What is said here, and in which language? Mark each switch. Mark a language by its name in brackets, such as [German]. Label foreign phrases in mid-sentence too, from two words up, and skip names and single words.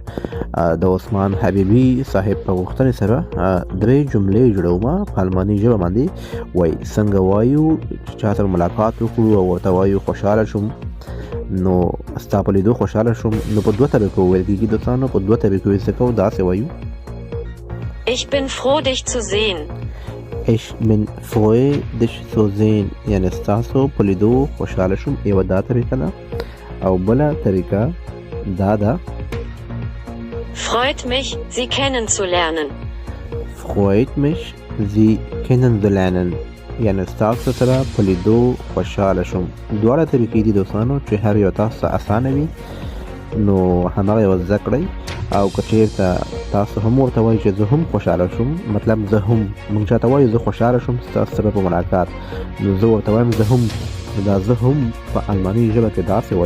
[Pashto] د عثمان حبیبي صاحب په غوښتنې سره درې جملې جوړوم په الماني ژبه باندې. وای څنګه وایو چې چا سره ملاقات وکړو او ورته وایو خوشحاله شوم، نو ستا په لیدو خوشحاله شوم، نو په دوه طریقو ویل کېږي دوستانو. په دوه طریقو یې څه کوو، داسې وایو [German] Ich bin froh, dich zu sehen. Ich bin froh dich zu sehen، [Pashto] یعنی ستاسو په لیدو خوشحاله شوم. یوه دا طریقه ده، او بله طریقه دا ده [German] Freut mich, Sie kennenzulernen. freut mich Sie kennenzulernen، [Pashto] یعنی ستاسو سره په لیدو خوشحاله شوم. دواړه طریقې دي دوستانو چې هر یو تاسو ته اسانه وي، نو همغه یو زده کړئ. او که چېرته تاسو هم ورته وایئ چې زه هم خوشحاله شوم، مطلب زه هم، موږ چاته وایو زه خوشحاله شوم ستاسو سره په ملاقات، نو زه ورته وایم زه هم، دا زه هم په الماني ژبه کې داسې وایي.